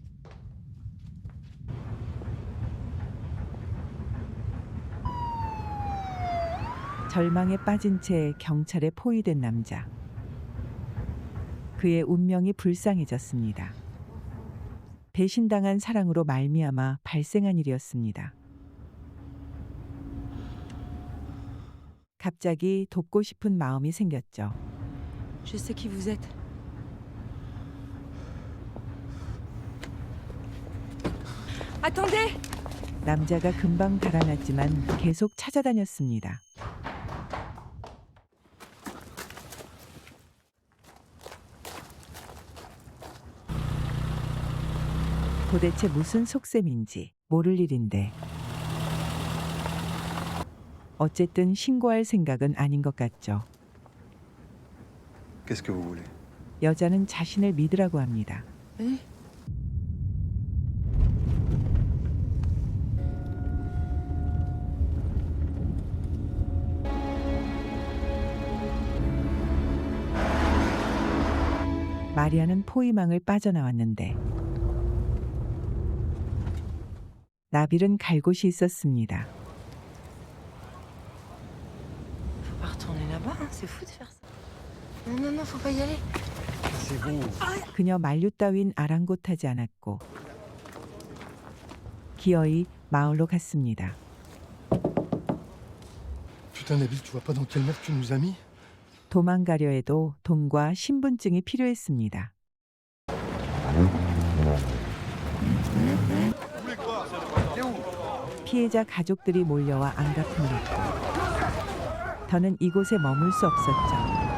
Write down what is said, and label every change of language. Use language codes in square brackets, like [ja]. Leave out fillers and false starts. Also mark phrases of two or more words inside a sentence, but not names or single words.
[ko] 절망에 빠진 채 경찰에 포위된 남자. 그의 운명이 불쌍해졌습니다. 배신당한 사랑으로 말미암아 발생한 일이었습니다. 갑자기 돕고 싶은 마음이 생겼죠. [fr] Je sais qui vous êtes. Attendez! [ko] 남자가 금방 달아났지만 계속 찾아다녔습니다. 도대체 무슨 속셈인지 모를 일인데 어쨌든 신고할 생각은 아닌 것 같죠. [fr] Qu'est-ce que vous voulez? [ko] 여자는 자신을 믿으라고 합니다. [fr] Venez. [ko] 마리아는 포위망을 빠져나왔는데 나빌은 갈 곳이 있었습니다. [fr] Faut pas retourner là-bas, hein, c'est fou de faire ça. Non, non, non, faut pas y aller. C'est vous. [ko] 그녀 만류 따윈 아랑곳하지 않았고 기어이 마을로 갔습니다. [fr] Putain, Nabil, tu vois pas dans quelle merde tu nous as mis? [ko] 도망가려 해도 돈과 신분증이 필요했습니다. 피해자 가족들이 몰려와 안갚음을 했고 더는 이곳에 머물 수 없었죠.